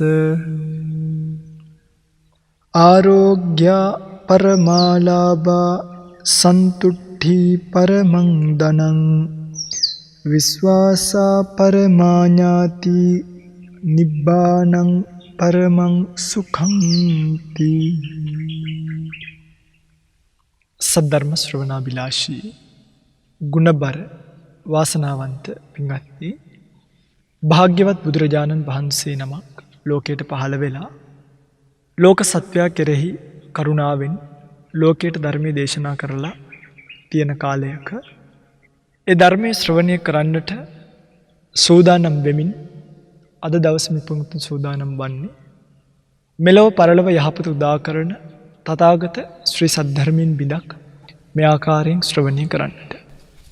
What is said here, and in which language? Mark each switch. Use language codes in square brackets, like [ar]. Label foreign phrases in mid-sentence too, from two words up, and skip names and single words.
[pi] ආරෝග්‍ය පරමාලාභා සන්තුට්ඨි පරමං ධනං විශ්වාසා පරමාඥාති නිබ්බානං පරමං සුඛං ති. [si] සද්ධර්ම ශ්‍රවණාබිලාෂී ගුණබර වාසනාවන්ත පින්වත්නි, භාග්‍යවත් බුදුරජාණන් වහන්සේ නමක් ලෝකයට පහළ වෙලා ලෝක සත්වයා කෙරෙහි කරුණාවෙන් ලෝකයට ධර්මයේ දේශනා කරලා තියෙන කාලයක ඒ ධර්මයේ ශ්‍රවණය කරන්නට සූදානම් වෙමින් අද දවසේ මිපුතුන් සූදානම් වන්නේ මෙලොව පරලොව යහපත උදා කරන තථාගත ශ්‍රී සද්ධර්මයෙන් බිදක් මේ ආකාරයෙන් ශ්‍රවණය කරන්නට.